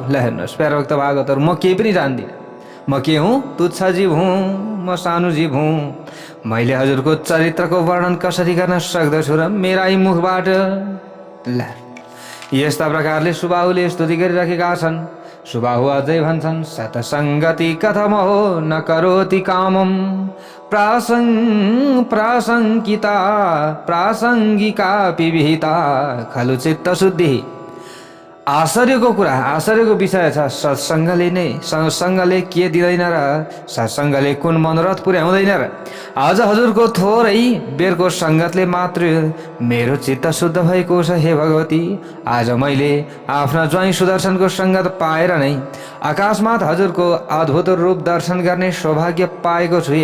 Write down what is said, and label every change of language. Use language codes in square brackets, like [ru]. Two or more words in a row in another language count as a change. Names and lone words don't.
[ne] ल हेर्नुहोस् प्यारा भक्त भागवतहरू, म केही पनि जान्दिनँ। म के हुँ? तुच्छ जीव हुँ, म सानो जीव हुँ। मैले हजुरको चरित्रको वर्णन कसरी गर्न सक्दछु र मेरै मुखबाट? ल यस्ता प्रकारले सुबाहुले स्तुति गरिराखेका छन्। सुबाहु अझै भन्छन्, [sa] सतसङ्गति कथम हो न करोति कामम प्रासङ्गिता प्रासङ्गिका विहिता खलु चित्त शुद्धि। [ne] आश्चर्यको कुरा, आश्चर्यको विषय छ। सत्सङ्गले के दिँदैन र सत्सङ्गले कुन मनोरथ पुर्याउँदैन र? आज हजुरको थोरै बेरको सङ्गतले मात्र मेरो चित्त शुद्ध भएको छ। हे भगवती, आज मैले आफ्ना ज्वाइँ सुदर्शनको सङ्गत पाएर नै आकाशमाथ हजुरको अद्भुत रूप दर्शन गर्ने सौभाग्य पाएको छु।